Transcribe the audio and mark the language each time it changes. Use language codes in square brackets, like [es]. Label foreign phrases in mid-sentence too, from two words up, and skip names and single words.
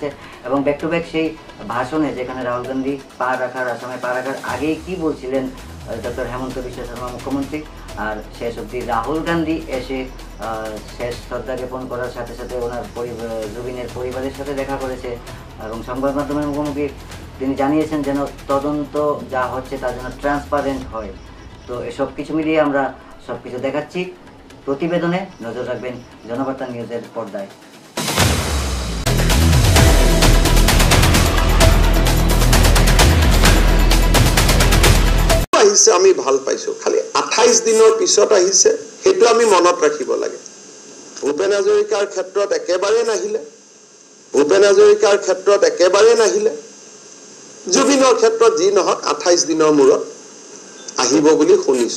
[bn] এবং [en] back to back [bn] সেই ভাষণে, যেখানে রাহুল গান্ধী আসামে পা রাখার আগেই কি বলছিলেন ডক্টর হেমন্ত বিশ্ব শর্মা মুখ্যমন্ত্রী, আর শেষ অবধি রাহুল গান্ধী এসে শেষ শ্রদ্ধা জ্ঞাপন করার সাথে সাথে ওনার জুবিনের পরিবারের সাথে দেখা করেছে এবং সংবাদ মাধ্যমের মুখোমুখি তিনি জানিয়েছেন যেন তদন্ত যা হচ্ছে তা যেন ট্রান্সপারেন্ট হয়। তো এসব কিছু মিলিয়ে আমরা সব কিছু দেখাচ্ছি প্রতিবেদনে। নজর রাখবেন জনবার্তা নিউজের পর্দায়। [as] আহিছে, আমি ভাল পাইছো, খালি 28 দিনৰ পিছত আহিছে, সেইটো আমি মনত ৰাখিব লাগে। ভূপেন হাজৰিকাৰ ক্ষেত্ৰত একেবাৰে নাহিলে, জুবিনৰ ক্ষেত্ৰত যি নহওক 28 দিনৰ মূৰত আহিব বুলি শুনিছো।